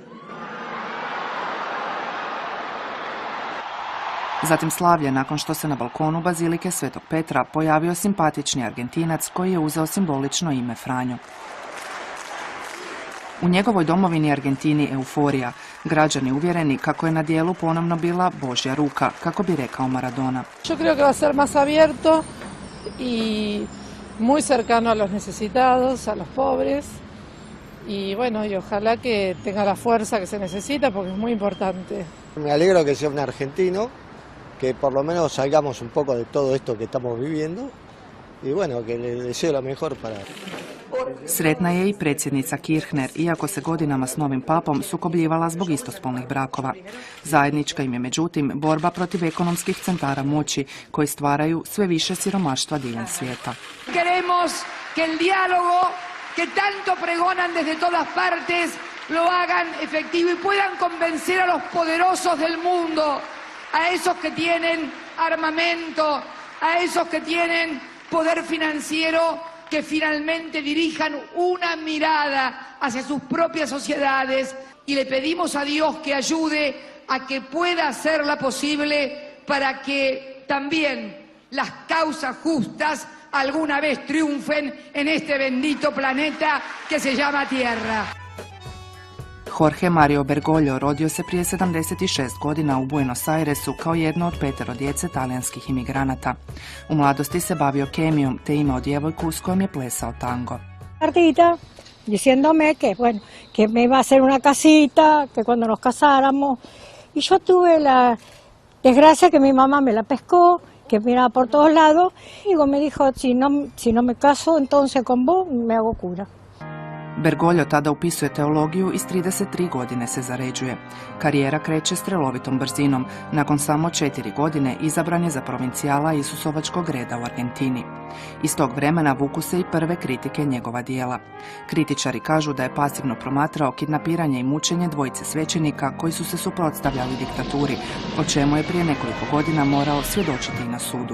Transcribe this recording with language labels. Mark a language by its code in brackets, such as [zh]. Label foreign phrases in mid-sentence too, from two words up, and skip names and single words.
[hr] Zatim slavlje nakon što se na balkonu Bazilike Svetog Petra pojavio simpatični Argentinac koji je uzeo simbolično ime Franjo. U njegovoj domovini Argentini euforija, građani uvjereni kako je na dijelu ponovno bila Božja ruka, kako bi rekao Maradona. [es] Yo creo que va a ser más abierto y muy cercano a los necesitados, a los pobres. Y bueno, y ojalá que tenga la fuerza que se necesita porque es muy importante. Me alegro que sea un argentino, que por lo menos salgamos un poco de todo esto que estamos viviendo y bueno, que le deseo lo mejor para... [hr] Sretna je i predsjednica Kirchner, iako se godinama s novim papom sukobljivala zbog istospolnih brakova. Zajednička im je međutim borba protiv ekonomskih centara moći koji stvaraju sve više siromaštva diljem svijeta. [es] Queremos que el diálogo que tanto pregonan desde todas partes lo hagan efectivo y puedan convencer a los poderosos del mundo, a esos que tienen armamento, a esos que tienen poder financiero, que finalmente dirijan una mirada hacia sus propias sociedades y le pedimos a Dios que ayude a que pueda hacerla posible para que también las causas justas alguna vez triunfen en este bendito planeta que se llama Tierra. [hr] Jorge Mario Bergoglio rodio se prije 76 godina u Buenos Airesu kao jedno od 5 djece talijanskih imigranata. U mladosti se bavio kemijom te imao djevojku s kojom je plesao tango. [es] Cartita diciéndome que, bueno, que me iba a hacer una casita, que cuando nos casáramos. Y yo tuve la desgracia que mi mamá me la pescó, que miraba por todos lados. Y me dijo, si no me caso entonces con vos, me hago cura. [hr] Bergoglio tada upisuje teologiju i s 33 godine se zaređuje. Karijera kreće strelovitom brzinom. Nakon samo 4 godine izabran je za provincijala Isusovačkog reda u Argentini. Iz tog vremena vuku se i prve kritike njegova dijela. Kritičari kažu da je pasivno promatrao kidnapiranje i mučenje dvojice svećenika koji su se suprotstavljali diktaturi, o čemu je prije nekoliko godina morao svjedočiti i na sudu.